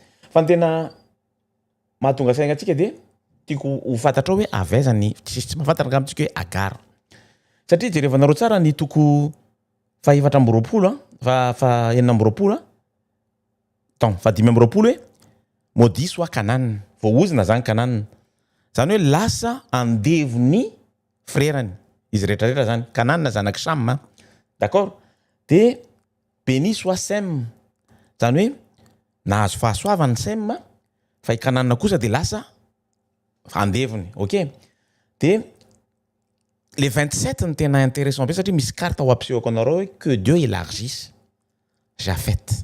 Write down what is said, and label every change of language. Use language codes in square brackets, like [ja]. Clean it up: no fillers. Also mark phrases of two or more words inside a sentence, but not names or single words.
[mg] Fa ny tena mahatonga saina antsika dia tiako ho fantatrao hoe avaiza ny tsy mahafantatra amintsika hoe Agar satria jerevanareo tsara ny 420 fa 420 fa 520 hoe [fr] maudit soit Canaan, [mg] voaozina zany Canaan zany hoe lasa andevony frérany izy rehetrarehetra zany. Canaan zanaky Cham, d'accord, dia [fr] béni soit Sem [mg] zany hoe nahazo fahasoavany Sem fa i Canaan kosa dia lasa andevony. Ok, dia les 27 ny tena intéressant be satria misy carte ao ampisehoko anareo hoe [fr] que Dieu élargisse Japheth.